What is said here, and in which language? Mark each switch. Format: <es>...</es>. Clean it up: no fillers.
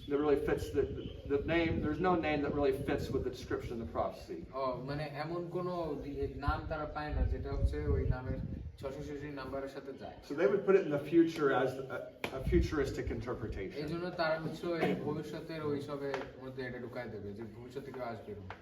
<en>That really fits the name. There's no name that really fits with the description of the prophecy.</en> <bn>মানে এমন কোন নাম তারা পায় না যেটা হচ্ছে ওই নামের 666 নাম্বারের সাথে যায়।</bn> <en>So they would put it in the future as a futuristic interpretation.</en> <bn>এইজন্য তারা হচ্ছে ওই ভবিষ্যতের ওইসবের মধ্যে এটা ঢুকায় দেবে যে ভবিষ্যতে কেউ আসবে।</bn>